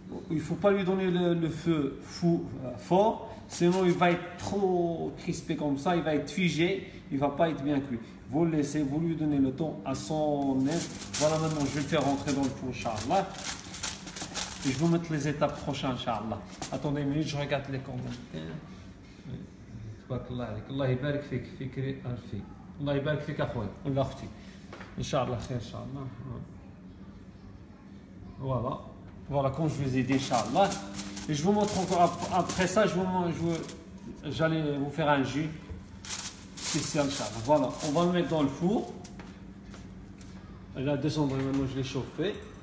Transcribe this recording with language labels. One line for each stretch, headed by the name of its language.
French: Il ne faut pas lui donner le feu fort, sinon il va être trop crispé comme ça, il va être figé, il ne va pas être bien cuit. Vous le laissez, vous lui donnez le temps à son aise. Voilà, maintenant je vais le faire rentrer dans le four, Inch'Allah. Et je vais vous mettre les étapes prochaines, Inch'Allah. Attendez une minute, je regarde les commentaires.
Arabic: Allah يبارك فيك فكري ألفي الله يبارك فيك أخوي ولا أختي إن شاء الله خير إن شاء الله.
French: Voilà, comme je vous ai dit, Inch'Allah. Et je vous montre encore après ça, j'allais vous faire un jus spécial, Inch'Allah. Voilà, on va le mettre dans le four. Il a 200 degrés, maintenant je l'ai chauffé.